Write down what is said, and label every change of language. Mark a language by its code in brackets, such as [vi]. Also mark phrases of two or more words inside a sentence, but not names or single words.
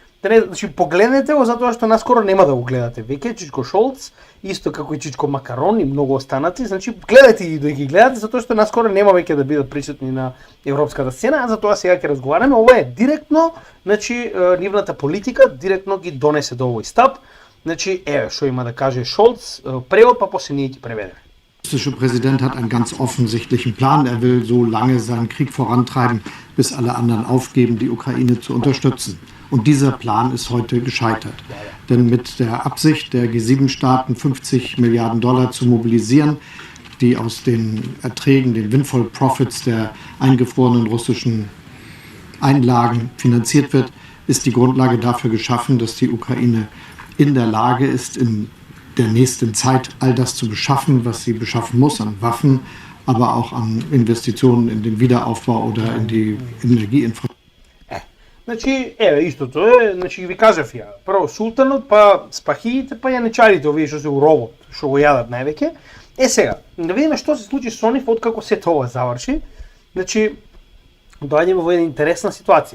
[mk] Значи погледнете го затоа што наскоро нема да го гледате веќе Чичко Шолц, исто како и Чичко Макарон и многу останати, значи гледате и да ги гледате затоа што наскоро нема веќе да бидат присутни на европската сцена, а затоа сега ќе разговараме. Ова е директно, значи нивната политика директно ги донесе до овој стап. Значи еве што има да каже Шолц, превод па после ние ќе преведеме. [de] Der russische Präsident hat einen ganz offensichtlichen Plan. Er will so lange seinen Krieg vorantreiben, bis alle anderen aufgeben, die Ukraine zu unterstützen. Und dieser Plan ist heute gescheitert. Denn mit der Absicht der G7-Staaten 50 Milliarden Dollar zu mobilisieren, die aus den Erträgen, den [en] Windfall Profits [de] der eingefrorenen russischen Einlagen finanziert wird, ist die Grundlage dafür geschaffen, dass die Ukraine in der Lage ist, in der nächsten Zeit all das zu beschaffen, was sie beschaffen muss an Waffen, aber auch an Investitionen in den Wiederaufbau oder in die Energieinfrastruktur. [mk] Значи, еве, истото е, значи ви кажав ја, прво султанот, па спахиите, па јаничарите, овие што се у робот, што го јадат највеќе. Сега, да видиме што се случи со нив откако сето ова заврши. Значи, доаѓаме во една интересна ситуација.